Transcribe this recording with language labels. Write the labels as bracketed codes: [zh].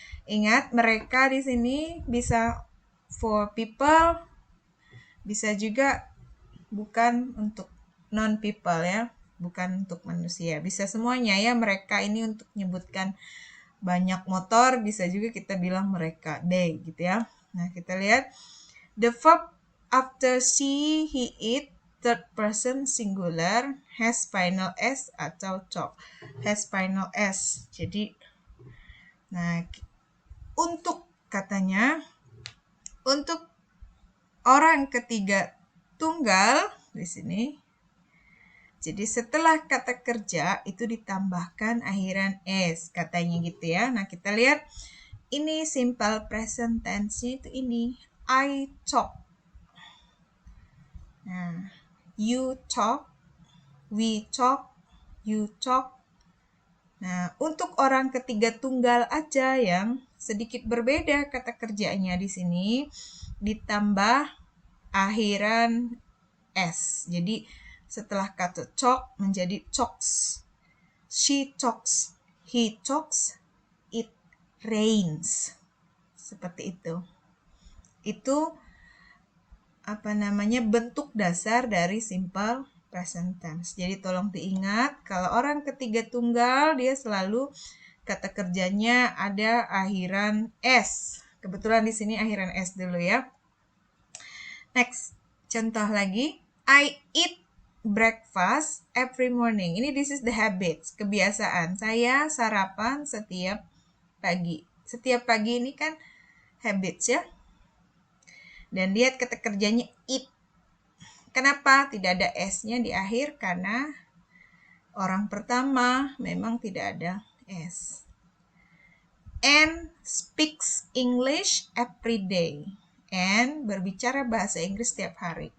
[id] Ingat, mereka di sini bisa [en] for people, [id] bisa juga bukan untuk non-people ya, bukan untuk manusia. Bisa semuanya ya, mereka ini untuk menyebutkan banyak motor, bisa juga kita bilang mereka, they gitu ya. Nah, kita lihat [en] the verb after she, he, it, third person singular, has final s atau talk. Has final s. [id] Jadi, nah, untuk katanya, untuk orang ketiga tunggal di sini. Jadi setelah kata kerja itu ditambahkan akhiran s, katanya gitu ya. Nah, kita lihat ini simple present tense-nya itu ini. [en] I talk. Nah, you talk, we talk, you talk. [id] Nah, untuk orang ketiga tunggal aja yang sedikit berbeda kata kerjanya di sini ditambah akhiran s. Jadi setelah kata talk menjadi talks. [en] She talks, he talks, it rains. [id] Seperti itu. Itu bentuk dasar dari simple present tense. Jadi tolong diingat, kalau orang ketiga tunggal dia selalu kata kerjanya ada akhiran s. Kebetulan di sini akhiran s dulu ya. Next, contoh lagi. [en] I eat breakfast every morning. [id] Ini [en] this is the habits, [id] kebiasaan. Saya sarapan setiap pagi. Setiap pagi ini kan habits ya. Dan lihat kata kerjanya eat. Kenapa tidak ada s-nya di akhir? Karena orang pertama memang tidak ada s. [en] And speaks English every day. [id] And berbicara bahasa Inggris setiap hari.